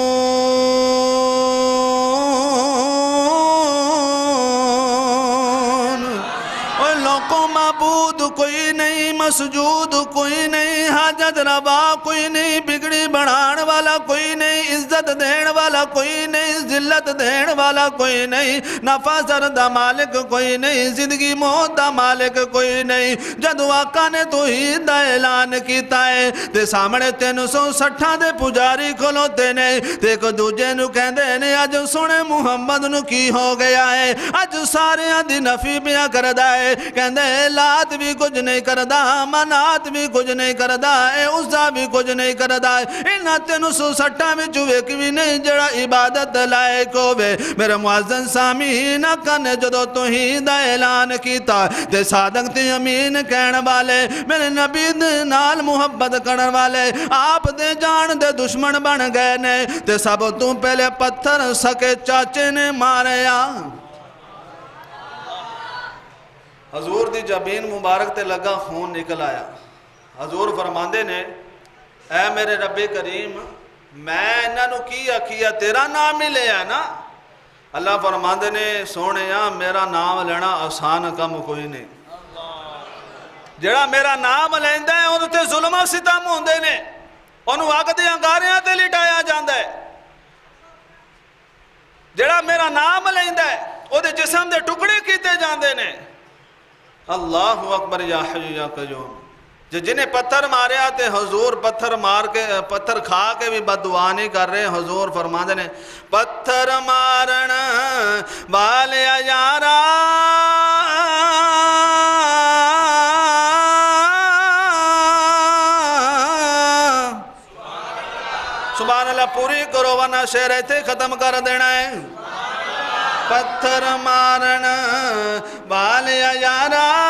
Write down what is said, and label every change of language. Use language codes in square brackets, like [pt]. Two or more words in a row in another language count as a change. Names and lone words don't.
[pa] اور لوگوں معبود کوئی نہیں، مسجود کوئی نہیں، حاجت روا کوئی نہیں، بگڑی بڑھان والا کوئی نہیں، عزت دین والا کوئی نہیں، ذلت دین والا کوئی نہیں، نفع زر دا مالک کوئی نہیں، زندگی موت دا مالک کوئی نہیں۔ جدو آقا نے توحید دا اعلان کیتا ہے تے سامنے 360 دے پجاری کھلوتے نے، تے ایک دوجے نو کہندے نے اج سونے محمد نو کی ہو گیا ہے، اج سارے دی نفی پیا کردا ہے، کہندے لات بھی کچھ نہیں کردا، منات بھی کچھ نہیں کردا، اے عزا بھی کچھ نہیں کردا، انہاں 360 میں جو ایک بھی نہیں جڑا عبادت لائق ہوئے۔ میرے معزز سامعین آقا نے جدو توحید دا اعلان کیتا تے صادق تے امین کہن والے، میرے نبی دے نال محبت کرن والے آپ دے جان دے دشمن بن گئے نے، تے سب تو پہلے پتھر سکے چاچے نے ماریا۔ حضور دی جبین مبارک تے لگا خون نکل آیا۔ حضور فرماندے نے اے میرے رب کریم میں انہاں نو کی آکھیا تیرا نام ہی لیا نا؟ اللہ فرماندے نے سونے میرا نام لینا آسان کم کوئی نہیں، جڑا میرا نام لیندا ہے انہوں تے ظلم و ستم ہوندے نے، انہوں اگ دے انگاریاں تے لٹایا جاندا ہے۔ جڑا میرا نام لیندا ہے او دے جسم دے ٹکڑے کیتے جاندے نے۔ [ar] اللہ اکبر یا حی یا قیوم۔ [pa] جنہیں پتھر ماریا تے حضور پتھر مار کے پتھر کھا کے بھی بد دعا نہیں کر رہے، حضور فرماندے نے پتھر مارن والے یارا [ar] سبحان اللہ [pa] پوری کرو ورنہ شعر ایتھے ختم کر دینا ہے۔ پتھر مارن والے یارا